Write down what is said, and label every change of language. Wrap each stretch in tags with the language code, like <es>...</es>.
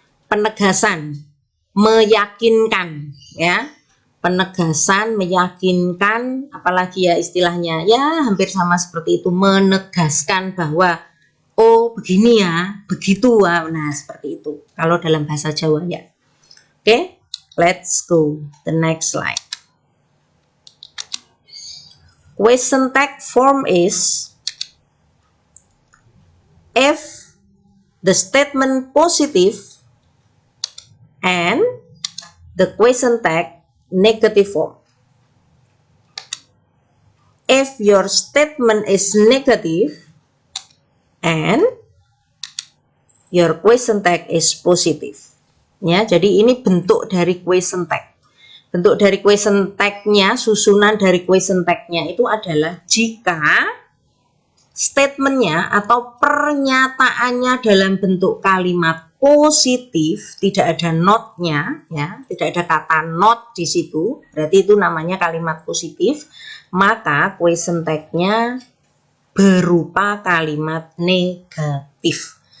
<id>Penegasan, meyakinkan ya. Penegasan, meyakinkan, apalagi ya istilahnya ya hampir sama seperti itu, menegaskan bahwa oh begini ya, begitu ya. Nah, seperti itu kalau dalam bahasa Jawa ya.</id> <en>Oke, let's go the next slide. Question tag form is if the statement positive and the question tag negative form. If your statement is negative and your question tag is positive.</en> <id>Ya, jadi ini bentuk dari question tag. Bentuk dari question tag-nya, susunan dari question tag-nya itu adalah jika statement-nya atau pernyataannya dalam bentuk kalimat positif, tidak ada not-nya ya, tidak ada kata not di situ, berarti itu namanya kalimat positif, maka question tag-nya berupa kalimat negatif.</id>